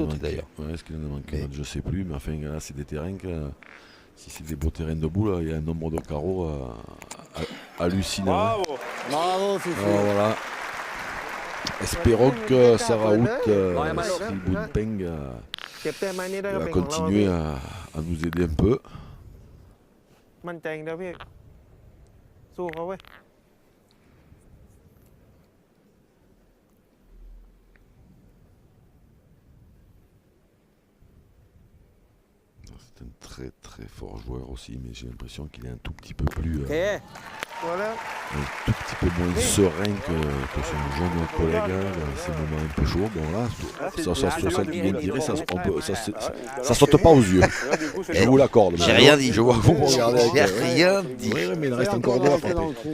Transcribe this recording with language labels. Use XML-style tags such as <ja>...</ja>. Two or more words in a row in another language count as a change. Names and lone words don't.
<fr>sauté manqué d'ailleurs. Ouais, est-ce qu'il en a manqué Mais- un autre, je sais plus, mais enfin là, c'est des terrains que si c'est des beaux terrains de boule, il y a un nombre de carreaux hallucinant. Bravo. Bravo, Fifi. Alors voilà. Espérons que Sarah Hout, Ouais, bah, Sri Boonpeng,</fr> <th>เก็บแต้มไม้นี้ได้ก็</th> <fr>va</fr> <th>เป็นของเรา</th> <fr>continuer à nous aider un peu.</fr> <th>มั่นใจอย่างเดียวพี่สู้เขาเว้ย</th> <fr>C'est un très très fort joueur aussi, mais j'ai l'impression qu'il est un tout petit peu plus, Ok.</fr> <th>ตัวแล้ว</th> <fr>un tout petit peu moins serein que son jeune collègue dans ces moments un peu chauds. Bon là, ça bien tiré, ça saute pas aux yeux. Là, du coup, c'est Je vous l'accorde. J'ai mais rien je- dit. Je vois que vous me regardez avec J'ai rien dit. Oui, mais il C'est reste encore encore deux à rentré dans frapper.</fr>